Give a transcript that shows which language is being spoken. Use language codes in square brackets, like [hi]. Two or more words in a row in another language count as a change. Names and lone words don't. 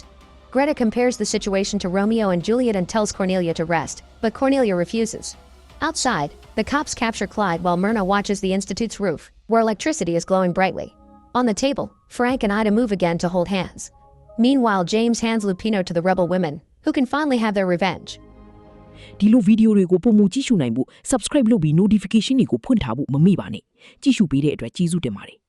[en] Greta compares the situation to Romeo and Juliet and tells Cornelia to rest, but Cornelia refuses. Outside, the cops capture Clyde while Myrna watches the institute's roof, where electricity is glowing brightly. On the table, Frank and Ida move again to hold hands. Meanwhile, James hands Lupino to the rebel women, who can finally have their revenge. [my] ဒီလိုဗီဒီယိုတွေကိုပုံမကြည့်ရှုနိုင်ဖို့ subscribe လုပ်ပြီး notification တွေကိုဖွင့်ထားဖို့မမေ့ပါနဲ့ကြည့်ရှုပေးတဲ့အတွက်ကျေးဇူးတင်ပါတယ်